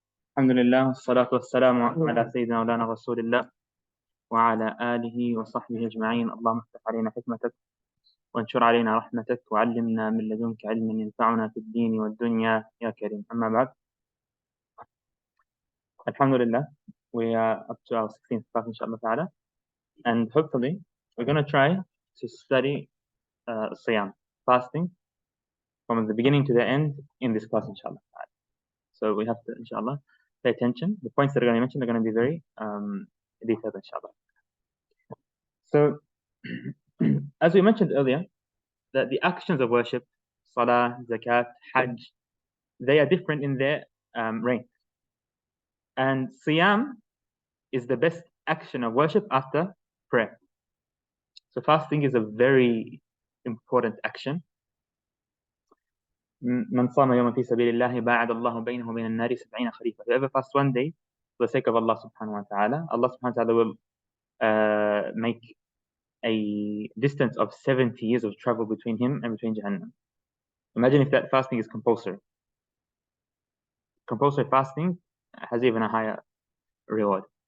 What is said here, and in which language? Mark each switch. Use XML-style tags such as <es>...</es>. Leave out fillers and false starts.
<ar>الحمد لله والصلاة والسلام على سيدنا مولانا رسول الله وعلى آله وصحبه أجمعين. اللهم افتح علينا حكمتك وانشر علينا رحمتك وعلمنا من لدنك علما ينفعنا في الدين والدنيا يا كريم. أما بعد،</ar> <en>Alhamdulillah, we are up to our 16th class, inshallah ta'ala, and hopefully we're going to try to study Siyam, fasting, from the beginning to the end in this class, inshallah ta'ala. So we have to, inshallah, pay attention. The points that are going to be mentioned are going to be very detailed, inshallah. So, as we mentioned earlier, that the actions of worship, salah, zakat, hajj, they are different in their rank. And Siyam is the best action of worship after prayer. So fasting is a very important action.</en> <ar>من صام يوما في سبيل الله باعد الله بينه وبين النار 70 خريفا.</ar> <en>Whoever fasts one day for the sake of Allah subhanahu wa ta'ala, Allah subhanahu wa ta'ala will make a distance of 70 years of travel between him and between Jahannam. Imagine if that fasting is compulsory. Compulsory fasting has even a higher reward.</en>